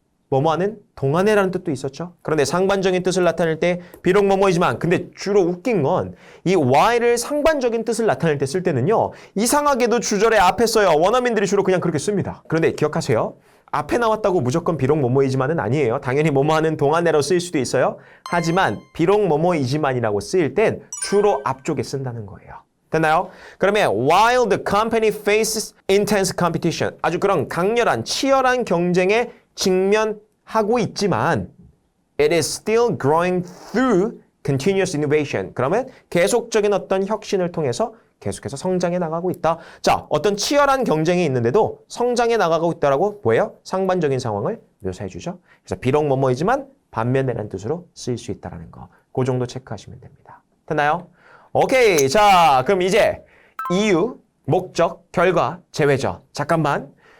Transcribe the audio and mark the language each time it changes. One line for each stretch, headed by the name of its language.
Korean: 뭐뭐하는 동안에라는 뜻도 있었죠. 그런데 상반적인 뜻을 나타낼 때 비록 뭐뭐이지만 근데 주로 웃긴 건 이 while을 상반적인 뜻을 나타낼 때 쓸 때는요. 이상하게도 주절의 앞에 써요. 원어민들이 주로 그냥 그렇게 씁니다. 그런데 기억하세요. 앞에 나왔다고 무조건 비록 뭐뭐이지만은 아니에요. 당연히 뭐뭐하는 동안에로 쓰일 수도 있어요. 하지만 비록 뭐뭐이지만이라고 쓰일 땐 주로 앞쪽에 쓴다는 거예요. 됐나요? 그러면
English: while the company faces intense competition
Korean: 아주 그런 강렬한 치열한 경쟁에 직면하고 있지만
English: it is still growing through continuous innovation.
Korean: 그러면 계속적인 어떤 혁신을 통해서 계속해서 성장해 나가고 있다. 자, 어떤 치열한 경쟁이 있는데도 성장해 나가고 있다라고 뭐예요? 상반적인 상황을 묘사해 주죠. 그래서 비록 뭐뭐이지만 반면에라는 뜻으로 쓰일 수 있다는 거. 그 정도 체크하시면 됩니다. 됐나요? 오케이. 자, 그럼 이제 이유, 목적, 결과, 제외죠. 잠깐만.